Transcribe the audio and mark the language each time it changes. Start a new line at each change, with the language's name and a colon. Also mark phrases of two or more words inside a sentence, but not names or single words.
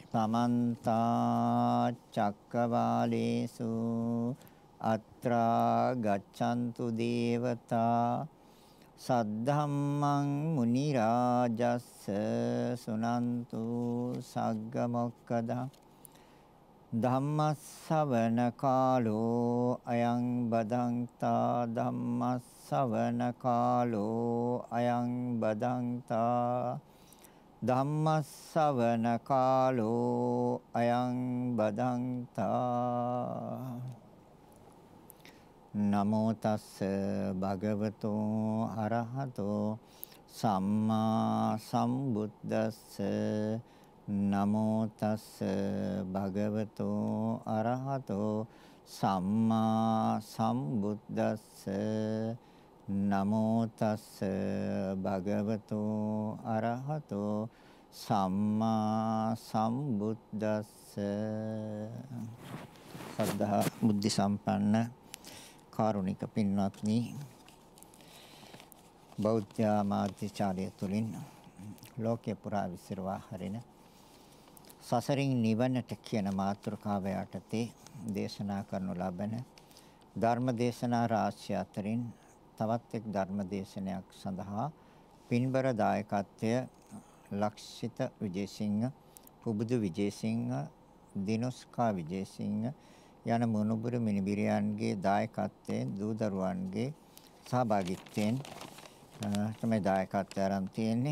Pali: සමන්ත චක්කවාලේසු අත්‍රා ගච්ඡන්තු දේවතා සද්ධම්මං මුනි රාජස්ස සුනන්තු සග්ග මොක්ඛදා ධම්මස්සවන කාලෝ අයං බදන්තා ධම්මස්සවන කාලෝ අයං බදන්තා ධම්මස්සවන කාලෝ අයං බදන්තා නමෝ තස්ස භගවතෝ අරහතෝ සම්මා සම්බුද්දස්ස නමෝ තස්ස භගවතෝ අරහතෝ සම්මා සම්බුද්දස්ස නමෝ තස්ස භගවතෝ අරහතෝ සම්මා සම්බුද්දස්ස.
Sinhala: සද්ධා බුද්ධ සම්පන්න කාරුණික පින්වත්නි, බෞද්ධ මාධ්‍යාචාර්ය තුලින් ලෝකේ පුරා විසිරවා හරින සසරින් නිවනට කියන මාතෘකාව යටතේ දේශනා කරනු ලබන ධර්ම දේශනා රාශිය අතරින් තවත් එක් ධර්ම දේශනයක් සඳහා පින්බර දායකත්වය ලක්ෂිත විජේසිංහ, පුබුදු විජේසිංහ, දිනුෂ්කා විජේසිංහ යන මුණුබුරු මිනිබිරියන්ගේ දායකත්වයෙන් දූදරුවන්ගේ සහභාගීත්වයෙන් තමයි දායකත්වය ආරම්භ තියෙන්නේ.